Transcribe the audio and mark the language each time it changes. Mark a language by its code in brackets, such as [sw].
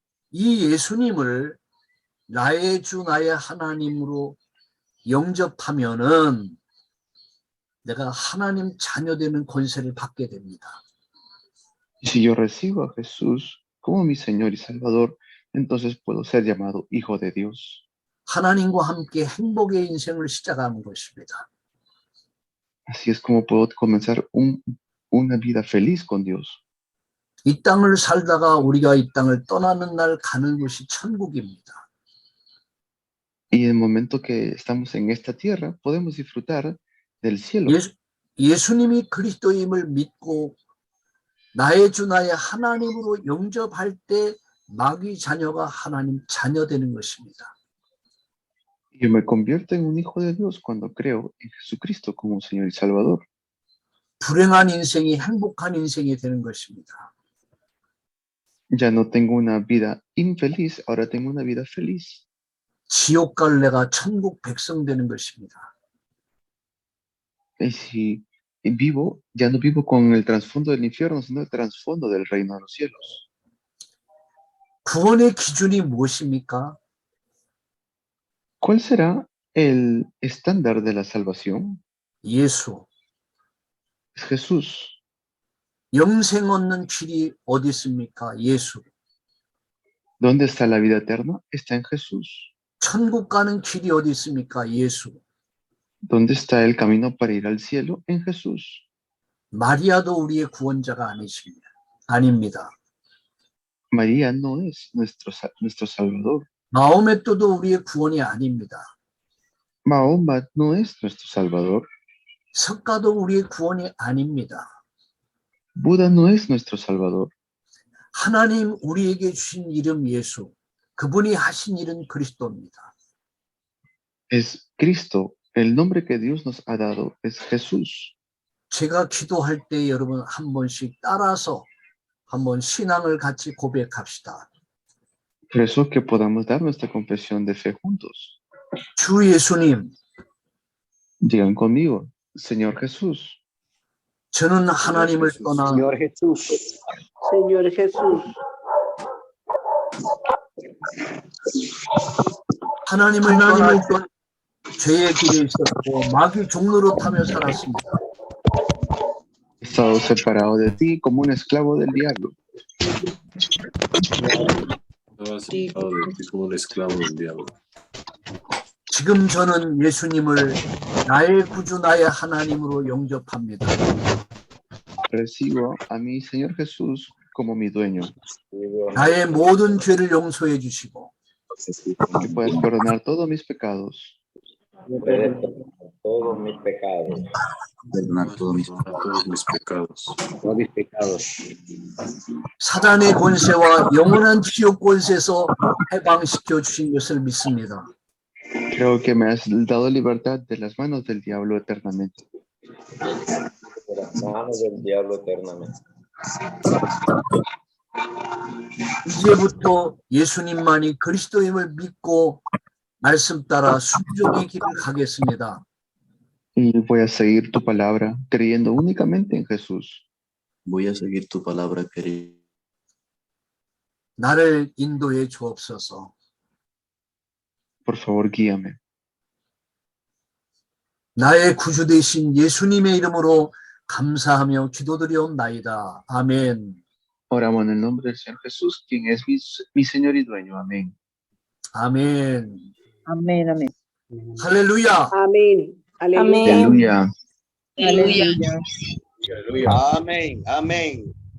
[ko] 이 예수님을 나의 주 나의 하나님으로 영접하면은 내가 하나님 자녀 되는 권세를 받게 됩니다. [es] Y si yo recibo a Jesús como mi Señor y Salvador, entonces puedo ser llamado Hijo de Dios. [ko] 하나님과 함께 행복의 인생을 시작하는 것입니다. [es] Así es como puedo comenzar una vida feliz con Dios. [ko] 이 땅을 살다가 우리가 이 땅을 떠나는 날 가는 곳이 천국입니다. [es] Y en el momento que estamos en esta tierra, podemos disfrutar del cielo. [ko] 예수님이 그리스도임을 믿고 나의 주 나의 하나님으로 영접할 때 마귀 자녀가 하나님 자녀 되는 것입니다. [es] Yo me convierto en un hijo de Dios cuando creo en Jesucristo como Señor y Salvador. [ko] 불행한 인생이 행복한 인생이 되는 것입니다. [es] Ya no tengo una vida infeliz, ahora tengo una vida feliz. [ko] 지옥 갈래가 천국 백성 되는 것입니다. [es] Y si vivo, ya no vivo con el trasfondo del infierno, sino el trasfondo del reino de los cielos. [ko] 구원의 기준이 무엇입니까? [es] ¿Cuál será el estándar de la salvación? [ko] 예수. [es] Es Jesús. [ko] 영생 얻는 길이 어디 있습니까? 예수. [es] ¿Dónde está la vida eterna? Está en Jesús. [ko] 천국 가는 길이 어디 있습니까? 예수. [es] ¿Dónde está el camino para ir al cielo? En Jesús. [ko] 마리아도 우리의 구원자가 아닙니다. [es] María no es nuestro Salvador. [ko] 마호메토도 우리의 구원이 아닙니다. [es] Mahoma no es nuestro Salvador. [ko] 석가도 우리의 구원이 아닙니다. [es] Buda no es nuestro Salvador. [ko] 하나님 우리에게 주신 이름 예수. 그분이 하신 일은 그리스도입니다. [es] Es Cristo. El nombre que Dios nos ha dado es Jesús. [ko] 제가 기도할 때 여러분 한 번씩 따라서 한번 신앙을 같이 고백합시다. [es] Por eso que podamos dar nuestra confesión de fe juntos. [ko] 주 예수님, [es] Digan conmigo, Señor Jesús, [ko] 저는 하나님을 떠나 [es] Señor Jesús. Señor Jesús, [ko] 하나님을 떠나 죄의 길에 있었고 마귀 종로로 타며 살았습니다. [es] he estado separado de ti como un esclavo del diablo. Estaba separado de ti como un esclavo del diablo. [ko] 지금 저는 예수님을 나의 구주 나의 하나님으로 영접합니다. [es] Recibo a mi Señor Jesús como mi dueño. [ko] 나의 모든 죄를 용서해 주시고 [es] Que puedas perdonar todos mis pecados. Todos mis pecados. Perdonar todos mis pecados. Todos mis pecados. [ko] 사단의 권세와 영원한 지옥 권세에서 해방시켜 주신 것을 믿습니다. [es] Creo que me has dado libertad de las manos del diablo eternamente. De las manos del diablo eternamente. [ko] 이제부터 예수님만이 그리스도임을 믿고 말씀 따라 순종의 길을 가겠습니다. [es] Y voy a seguir tu palabra creyendo únicamente en Jesús. Voy a seguir tu palabra, querido. [ko] 나를 인도해 주옵소서. [es] Por favor, guíame. [ko] 나의 구주 되신 예수님의 이름으로 감사하며 기도드리옵나이다. 아멘. [es] Oramos en el nombre del Señor Jesús, quien es mi Señor y dueño. Amén. [ko] 아멘. [es] amén, amén. [ko] 할렐루야. [es] Amén, aleluya. Aleluya. Amén, amén.